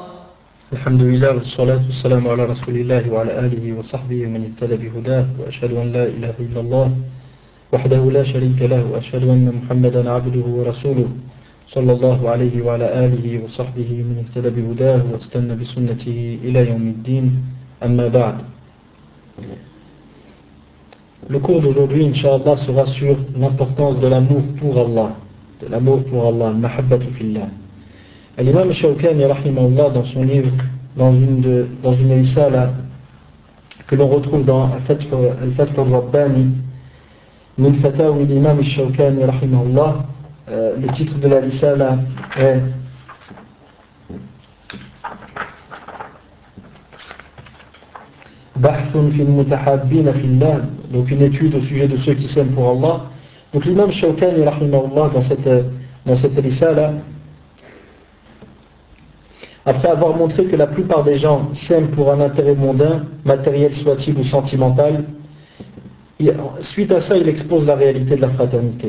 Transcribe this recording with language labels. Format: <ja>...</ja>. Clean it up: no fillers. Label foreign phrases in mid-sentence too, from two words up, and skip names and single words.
<ar>الحمد لله والصلاة والسلام على رسول الله وعلى آله وصحبه ومن اهتدى بهداه وأشهد أن لا إله إلا الله وحده لا شريك له وأشهد أن محمدا عبده ورسوله صلى الله عليه وعلى آله وصحبه من اهتدى بهداه واستنى بسنته إلى يوم الدين أما بعد.</ar> <fr>Le cours d'aujourd'hui, Inch'Allah, sera sur l'importance de l'amour pour Allah. De l'amour pour Allah,</fr> <ar>المحبة في الله.</ar> <fr>L'imam Shawkani, rahimahullah, dans son livre, dans une risala que l'on retrouve dans Al-Fath al-Rabbani, min fatawi l'imam Shawkani, rahimahullah, le titre de la risala est Bahthun fil mutahabbina fillah, donc une étude au sujet de ceux qui s'aiment pour Allah. Donc l'imam Shawkani, rahimahullah, dans cette risala, après avoir montré que la plupart des gens s'aiment pour un intérêt mondain, matériel soit-il ou sentimental, suite à ça il expose la réalité de la fraternité.</fr>